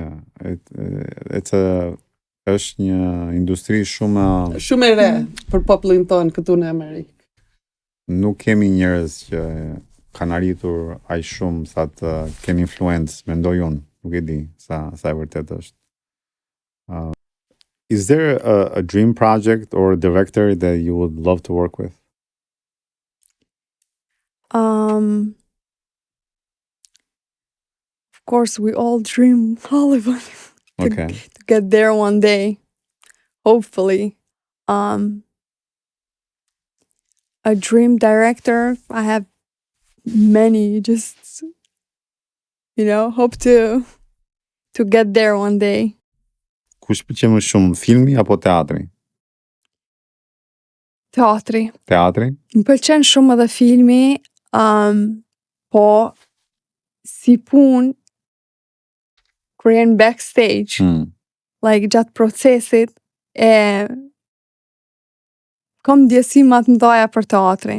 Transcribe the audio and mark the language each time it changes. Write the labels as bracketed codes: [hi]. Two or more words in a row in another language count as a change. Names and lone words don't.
[sq] Yeah, është një industri shumë Shumë e re për popullin tonë këtu në Amerikë. nuk kemi njerëz që kanë arritur aq shumë sa të kenë influencë, mendoj unë, nuk e di sa e vërtet është. [en] Is there a dream project or a director that you would love to work with? Of course, we all dream Hollywood Okay. to get there one day, hopefully. A dream director, I have many, just, hope to get there one day. [sq] Kush pëlqen më shumë, filmi apo teatri? Teatri. Teatri? Më pëlqen shumë edhe filmi, po si pun kur jenë backstage, like gjatë procesit, kam ndjesi më të mëdha për teatrin.